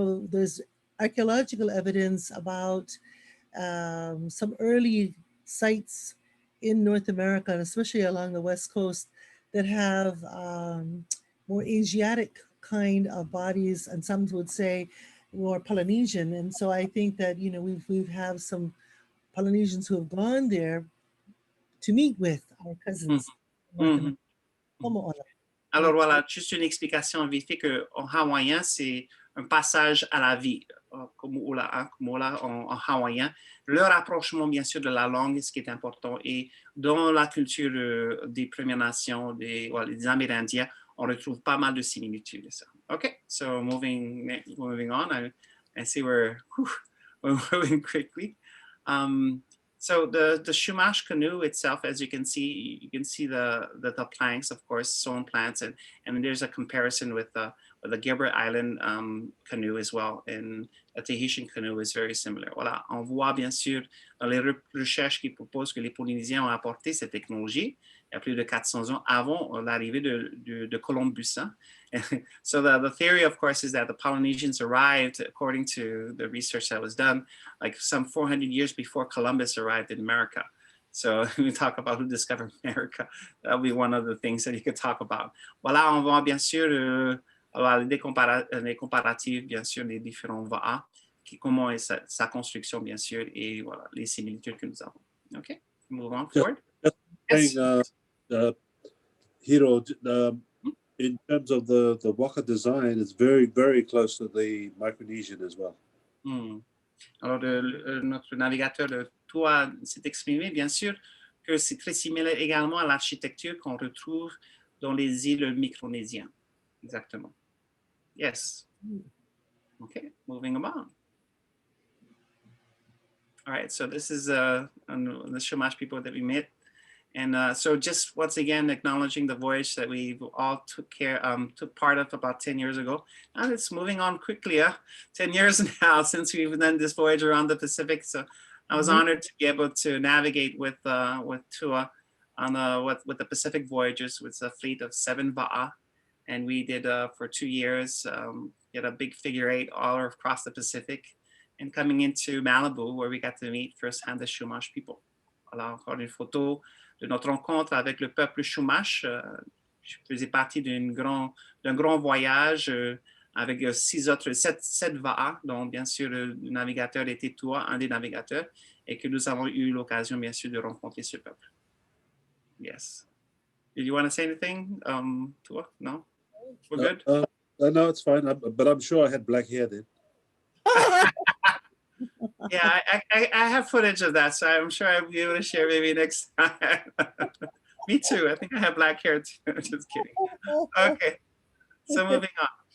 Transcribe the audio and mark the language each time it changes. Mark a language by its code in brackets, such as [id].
[en] There's archaeological evidence about some early sites in North America, and especially along the West Coast, that have more Asiatic kind of bodies, and some would say more Polynesian. And so I think that we've have some Polynesians who have gone there to meet with our cousins. [fr] Alors voilà, juste une explication vite fait qu'en hawaïen, c'est un passage à la vie, Komo'ola en hawaïen. Le rapprochement, bien sûr, de la langue, ce qui est important. Et dans la culture des Premières Nations, des Amérindiens, on retrouve pas mal de similitudes. [en] Okay, so moving on, I see we're moving quickly. So the Chumash canoe itself, as you can see the planks, of course, sawn plants, and there's a comparison with the Gilbert Island canoe as well, and a Tahitian canoe is very similar. [fr] Voilà, on voit bien sûr dans les recherches qui proposent que les Polynésiens ont apporté cette technologie il y a plus de 400 ans avant l'arrivée de Columbus. Hein? [en] So the theory, of course, is that the Polynesians arrived, according to the research that was done, like some 400 years before Columbus arrived in America. So we talk about who discovered America. That'll be one of the things that you could talk about. [fr] Voilà, on voit bien sûr les comparatifs, bien sûr, des différents va'a, comment est sa construction, bien sûr, et voilà, les similitudes que nous avons. [en] OK, move on forward. Hiro, in terms of the waka design, it's very, very close to the Micronesian as well. [fr] Alors, notre navigateur, le Tua, s'est exprimé, bien sûr, que c'est très similaire également à l'architecture qu'on retrouve dans les îles micronésiennes. Exactement. [en] Yes. Okay, moving on. All right, so this is the Chumash people that we met. And so just once again, acknowledging the voyage that we all took part of about 10 years ago. And it's moving on quickly, 10 years now since we've done this voyage around the Pacific. So I was honored to be able to navigate with Tua on with the Pacific voyages with a fleet of 7 va'a. And we did for 2 years, get a big figure 8 all across the Pacific, and coming into Malibu, where we got to meet firsthand the Chumash people. [fr] Alors, encore une photo de notre rencontre avec le peuple Chumash. Je faisais partie d'un grand voyage avec 7 va'a, dont bien sûr le navigateur était Tua, un des navigateurs, et que nous avons eu l'occasion, bien sûr, de rencontrer ce peuple. [en] Yes. Did you want to say anything, Tua? No? We're good? No, it's fine, but I'm sure I had black hair then. Yeah, I have footage of that, so I'm sure I'll be able to share maybe next time. Me too. I think I have black hair too. Just kidding. Okay, so moving on.